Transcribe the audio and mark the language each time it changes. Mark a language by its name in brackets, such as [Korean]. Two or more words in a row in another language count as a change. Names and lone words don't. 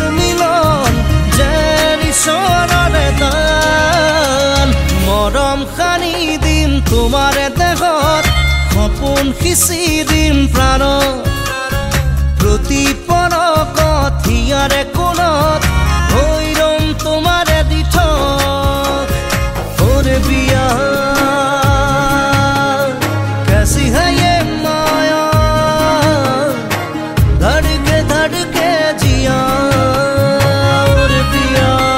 [Assamese] মিলন যেন ঈশ্বৰৰে দান মৰম সানি দিম তোমাৰে দেহত সপোন সিঁচি দিম প্ৰাণত প্ৰতি পলকত হিয়াৰে কোণত হৈ ৰম তোমাৰে দিঠক पिया [Hindi] कैसी है ये माया धड़के जिया और पिया